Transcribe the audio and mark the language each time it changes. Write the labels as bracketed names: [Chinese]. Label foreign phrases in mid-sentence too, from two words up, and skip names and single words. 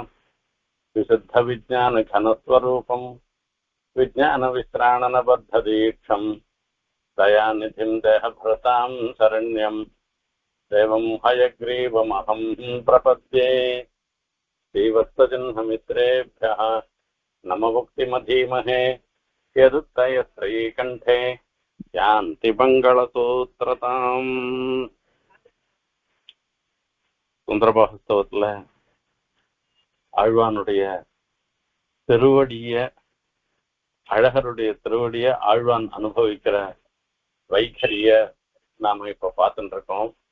[Sanskrit] विशुद्धविज्ञानघनस्वरूपं विज्ञानविश्राणनबद्धदीक्षं दयानिधिं देहभृतां शरण्यं देवं हयग्रीवमहं प्रपद्ये। श्रीवत्सजन्ममित्रेभ्यः नममुक्तिमधीमहे यदुत्तयस्त्रीकण्ठे यान्ति मङ्गलसूत्रताम्। [Tamil] சுந்தரபாகஸ்தவத்துல ஆழ்வானுடைய திருவடிய அழகருடைய திருவடிய ஆழ்வான் அனுபவிக்கிற வைகரிய நாம இப்ப பார்த்துட்டு இருக்கோம்.